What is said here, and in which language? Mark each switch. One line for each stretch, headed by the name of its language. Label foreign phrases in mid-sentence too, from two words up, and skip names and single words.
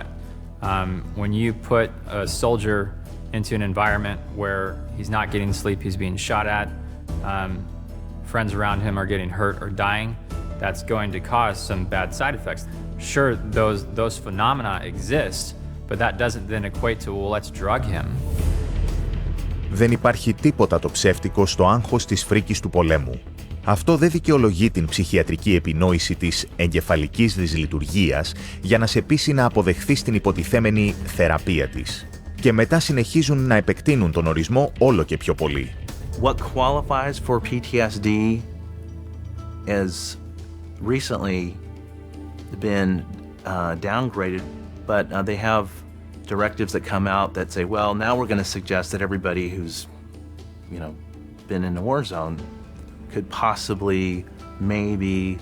English: When you put a soldier into an environment where he's not getting sleep, he's being shot at, friends around him are getting hurt or dying, that's going to cause some bad side effects. Sure, those phenomena exist, but that doesn't then equate to, well, let's drug him.
Greek: Δεν υπάρχει τίποτα το ψεύτικο στο άγχος της φρίκης του πολέμου. Αυτό δεν δικαιολογεί την ψυχιατρική επινόηση της εγκεφαλικής δυσλειτουργίας για να σε πείσει να αποδεχθείς την υποτιθέμενη θεραπεία της. Και μετά συνεχίζουν να επεκτείνουν τον ορισμό όλο και πιο πολύ.
English: What qualifies for PTSD has recently been downgraded, but they have directives that come out that say, well, now we're going to suggest that everybody who's, been in a war zone could possibly, maybe.